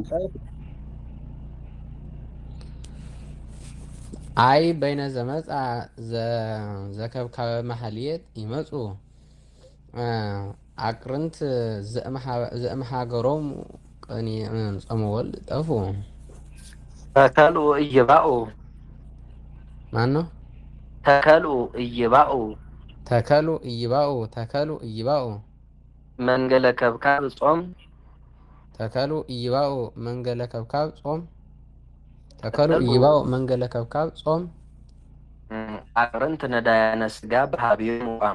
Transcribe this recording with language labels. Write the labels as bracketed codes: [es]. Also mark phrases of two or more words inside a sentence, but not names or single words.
[gez] አይ በይነ ዘመጻ ዘከብካበ ማህሌት ይመጹ አቅርንት ዘእምሃገሮሙ ጾመ ወልድ ጠፉ። ተከልኡ እይባኡ [am] ማን ነው? [gez] ተከልኡ እይባኡ ተከሉ እይባኡ ተከሉ እይባኡ መንገለ ከብካብ ጾም ተከሉ እይባኡ መንገለ ከብካብ ጾም ተከሉ እይባኡ መንገለ ከብካብ ጾም አቅርንት ነዳያነ ስጋ በሃብየ ሙቃም